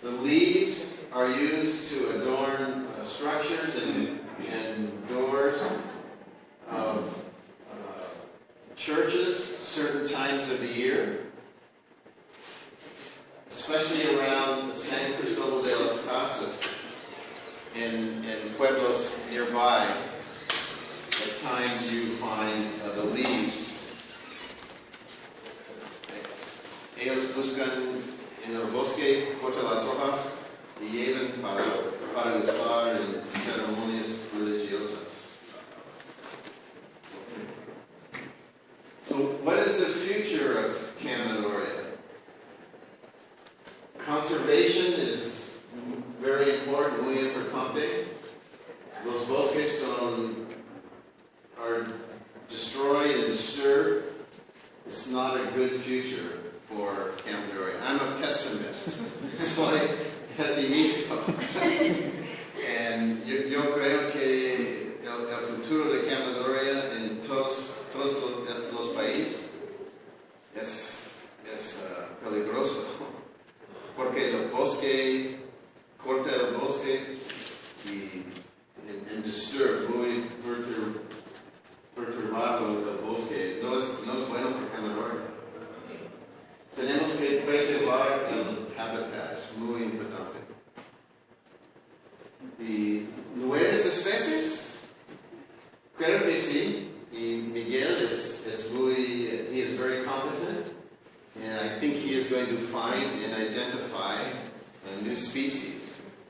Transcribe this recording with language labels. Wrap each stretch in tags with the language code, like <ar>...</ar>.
<en>The leaves are used to adorn structures and doors of churches certain times of the year, especially around San Cristobal de las Casas in pueblos nearby. At times you find the leaves.</en> <es>Ellos buscan en el bosque, cortan las hojas y llevan para usar en ceremonias religiosas.</es> <en>So what is the future of Chamaedorea? Conservation is very important,</en> <es>muy importante. Los bosques</es> <en>are destroyed and disturbed. It's not a good future for Chamaedorea. I'm a pessimist.</en> <es>Soy pesimista.</es> <en>And</en> <es>yo creo que el futuro de Chamaedorea en todos los países es peligroso. Porque el bosque, corta el bosque y disturb, muy perturbado el bosque. No es bueno para Chamaedorea. Tenemos que preservar el hábitat, es muy importante. Y nuevas especies, creo que sí.</es> <en>Y Miguel he is very competent. And I think he is going to find and identify a new species.</en>